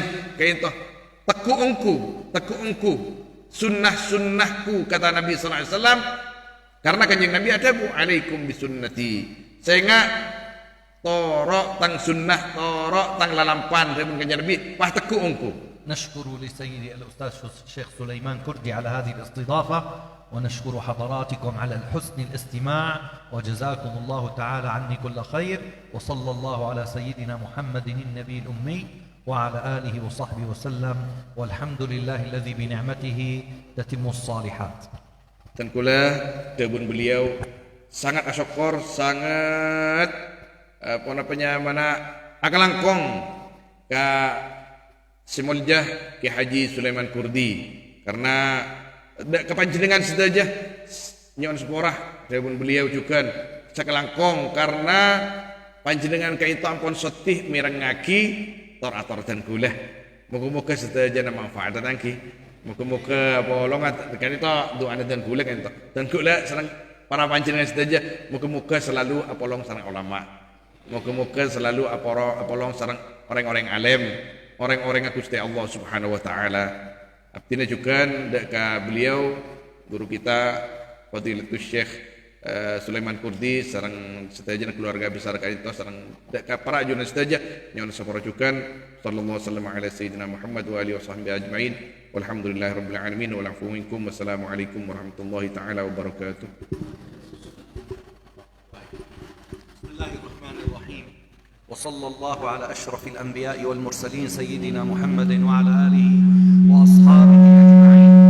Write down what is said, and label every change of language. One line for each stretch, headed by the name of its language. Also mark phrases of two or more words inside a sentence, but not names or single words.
Madurese: Kak Dintoh teku engku sunnah-sunnahku, kata Nabi
Arabic: صلى الله عليه وسلم,
Madurese: karena Kanjeng Nabi adabu
Arabic: عليكم بسنتي,
Madurese: sehingga torok tang sunnah, torok tang lalampan dari Kanjeng Nabi pah teku engku.
Arabic: نشكر لسيدي الأستاذ الشيخ سليمان كردي على هذه الاستضافة، ونشكر حضراتكم على الحسن الاستماع، وجزاكم الله تعالى عني كل خير، وصلى الله على سيدنا محمد النبي الأمي وعلى آله وصحبه وسلم، والحمد لله الذي بنعمته تتم الصالحات.
Madurese: Dan kula debun beliau sangat asyukur, sangat mana akalangkong ka Simuljah Ki Haji Sulaiman Kurdi, karena kepanjenengan saja nyon seporah debun beliau juga sakalangkong, karena panjenengan ka itu ampun setih mirengaki tor ator dan gula. Muga-muga sedaya manfaat nangki. Muga-muga polongan kan itu doa dan gula kan itu. Dan gula sareng para panjenengan sedaya muga-muga selalu apolong sareng ulama. Muga-muga selalu apolong sareng orang-orang alim, orang-orang Gusti Allah
Arabic: سبحانه وتعالى.
Madurese: Abdina juga ka beliau guru kita Fadilatul Syekh Sulaiman Kurdi sareng sedaya keluarga besar kalito sareng para jurnalis sedaya nyon saparajukan
Arabic: صلى الله وسلم على سيدنا محمد وعلى آله وصحبه أجمعين والحمد لله رب العالمين والعفو منكم والسلام عليكم ورحمة الله تعالى وبركاته. بسم الله الرحمن الرحيم. وصلى الله على أشرف الأنبياء والمرسلين سيدنا محمد وعلى آله وأصحابه أجمعين.